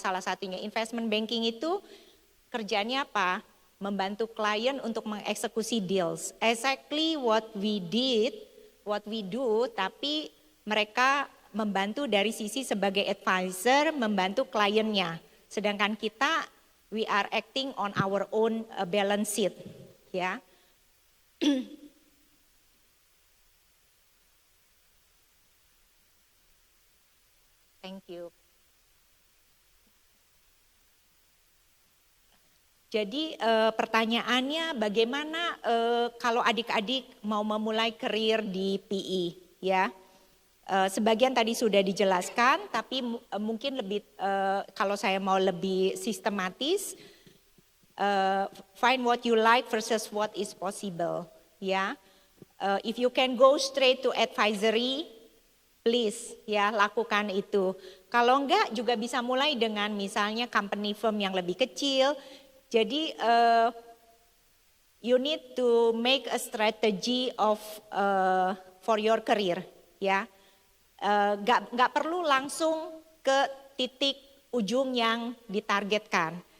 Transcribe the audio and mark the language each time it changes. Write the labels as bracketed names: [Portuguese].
[Indonesian] Salah satunya investment banking itu kerjanya apa? Membantu klien untuk mengeksekusi deals. [English] Exactly what we do, [Indonesian] tapi mereka membantu dari sisi sebagai advisor, membantu kliennya. Sedangkan kita, [English] we are acting on our own balance sheet, ya. Thank you. [Indonesian] Jadi pertanyaannya bagaimana kalau adik-adik mau memulai karir di PI, ya? Sebagian tadi sudah dijelaskan, tapi mungkin lebih kalau saya mau lebih sistematis, [English] find what you like versus what is possible, [Indonesian] ya. [English] If you can go straight to advisory, please [Indonesian] ya lakukan itu. Kalau enggak juga bisa mulai dengan misalnya company firm yang lebih kecil. [English] Jadi you need to make a strategy of for your career, ya. [Indonesian] Nggak perlu langsung ke titik ujung yang ditargetkan.